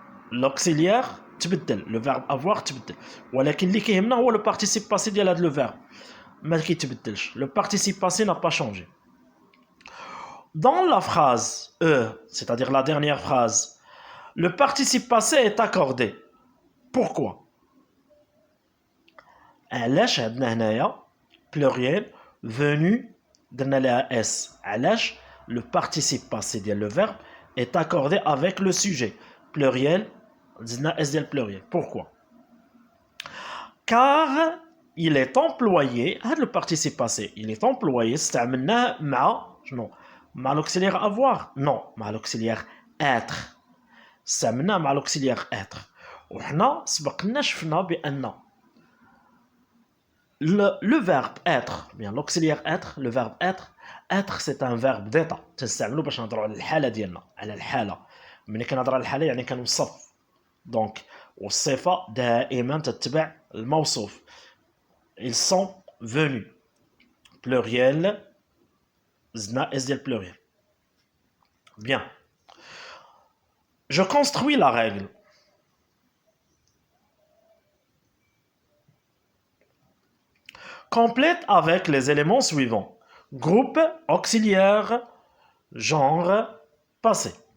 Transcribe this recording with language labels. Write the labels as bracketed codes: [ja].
[fr] L'auxiliaire, le verbe avoir, [ar] ولكن اللي كيهمنا هو [fr] le participe passé ديال هذا le verbe. [ar] ما كيتبدلش. [fr] Le participe passé n'a pas changé. Dans la phrase E, c'est-à-dire la dernière phrase, le participe passé est accordé. Pourquoi? [ar] علاش عندنا هنايا pluriel venu درنا لها S. علاش [fr] le participe passé ديال le verbe est accordé avec le sujet. Pluriel زدنا S ديال pluriel. Pourquoi? Car il est employé, هذا le participe passé, il est employé [ar] استعملناه مع شنو؟ مع [fr] l'auxiliaire avoir. Non, مع l'auxiliaire être. [ar] استعملناه مع [fr] l'auxiliaire être. [ar] وحنا سبقنا شفنا بأن [fr] le verbe être, bien l'auxiliaire être, le verbe être c'est un verbe d'état. [ar] تنستعملو باش نهضروا على الحالة ديالنا، على الحالة. ملي كنهضر على الحالة يعني كنوصف. دونك والصفة دائما تتبع الموصوف. [fr] Ils sont venus. Pluriel. [ar] زدنا [fr] S ديال pluriel. Bien. Je construis la règle. Complète avec les éléments suivants. Groupe, auxiliaire, genre, passé.